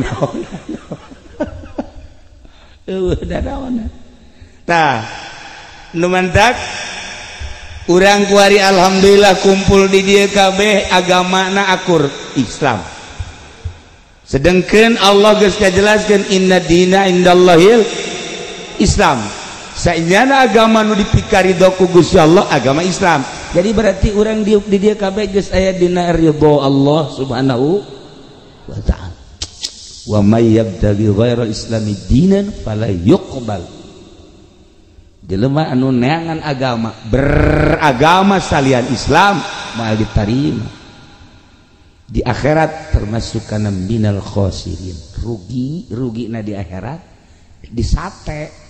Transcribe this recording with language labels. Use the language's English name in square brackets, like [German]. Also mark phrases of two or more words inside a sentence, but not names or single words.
[Sundanese] naon tah nu mantak urang kuari alhamdulillah kumpul di dieu kabeh agamana akur Islam sedengkeun Allah geus kajelaskeun [Arabic] إن الدين عند الله الإسلام [Sundanese] saenyana agama nu dipikaridho ku Gusti Allah agama Islam jadi berarti urang di dieu kabeh geus aya dina ridho Allah [Arabic] سبحانه وتعالى ومن يبتغ غير الإسلام دينا فلن يقبل [Sundanese] jelema anu neangan agama beragama salian Islam moal ditarima di akhirat termasuk kana [Arabic] من الخاسرين [Sundanese] rugi-rugina di akhirat disate